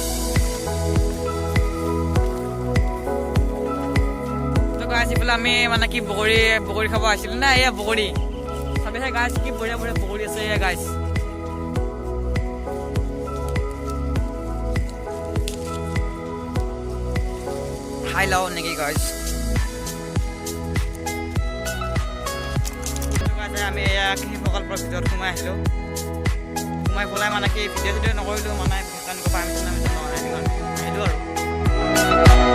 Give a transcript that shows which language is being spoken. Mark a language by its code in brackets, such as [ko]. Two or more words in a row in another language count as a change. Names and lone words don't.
[as] তো গাইছ এইফালে আমি মানে কি বগৰী খাব আহিছিলোঁ না। এয়া বগৰী চাবিছে গাইছ কি বঢ়িয়া বগৰী আছে এয়া গাইছ। [en] Hi low niki guys. [as] আমি কৃষি প্ৰকল্পৰ ভিতৰত সোমাই আহিলোঁ। সোমাই পেলাই মানে কি ভিডিঅ' নকৰিলোঁ, মানে পাৰ্মিশ্যন আহিলোঁ আৰু।